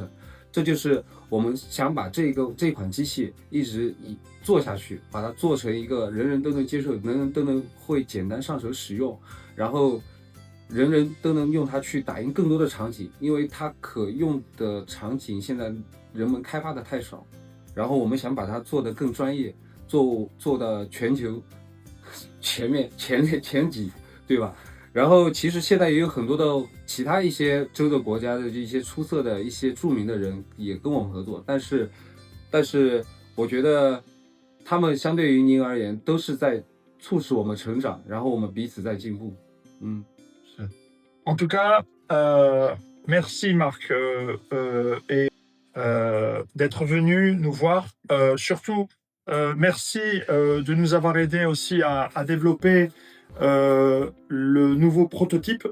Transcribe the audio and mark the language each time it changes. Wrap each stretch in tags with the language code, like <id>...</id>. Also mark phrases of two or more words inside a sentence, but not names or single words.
<zh>这就是我们想把这款机器一直做下去，把它做成一个人人都能接受、人人都能会简单上手使用，然后人人都能用它去打印更多的场景，因为它可用的场景现在人们开发的太少，然后我们想把它做得更专业，做的全球前几，对吧？然后其实现在也有很多的其他一些州的国家的一些出色的一些著名的人也跟我们合作，但是我觉得他们相对于您而言都是在促使我们成长，然后我们彼此在进步。</zh> <fr>En tout cas, merci Marc d'être venu nous voir. Surtout, merci de nous avoir aidé aussi à développer le nouveau prototype.</fr>